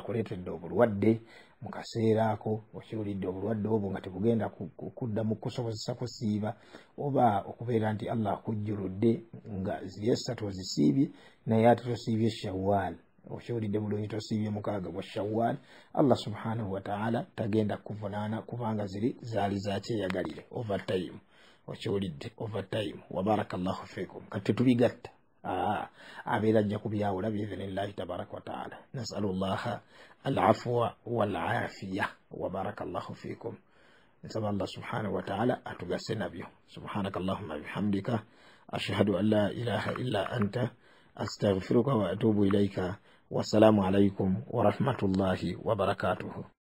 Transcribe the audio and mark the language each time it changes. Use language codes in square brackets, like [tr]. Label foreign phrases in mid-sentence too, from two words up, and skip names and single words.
[lg] akuleetedde obulwadde mu kaseera ako, okiwulidde obulwadde obwo nga tebugenda kuddamu kusobozesa kusiiba, oba okubeera nti Allah akujjuludde nga ziri essatu ozisiibye naye ate tosiibye Shawwal, okiwulidde bulungi tosiibye mukaaga gwa Shawwal, Allah [ar] سبحانه وتعالى [lg] tagenda kuvunaana kubanga zaali za kyeyagalire overtime, okiwulidde overtime. [ar] وبارك الله فيكم. [lg] Kati tubigatta abeera ajja kubyawula [ar] بإذن الله تبارك وتعالى. نسأل الله العفو والعافية. وبارك الله فيكم. [lg] Nsaba Allah [ar] سبحانه وتعالى [lg] atugase nabyo. [ar] سبحانك اللهم وبحمدك أشهد أن لا إله إلا أنت أستغفرك وأتوب إليك. والسلام عليكم ورحمة الله وبركاته.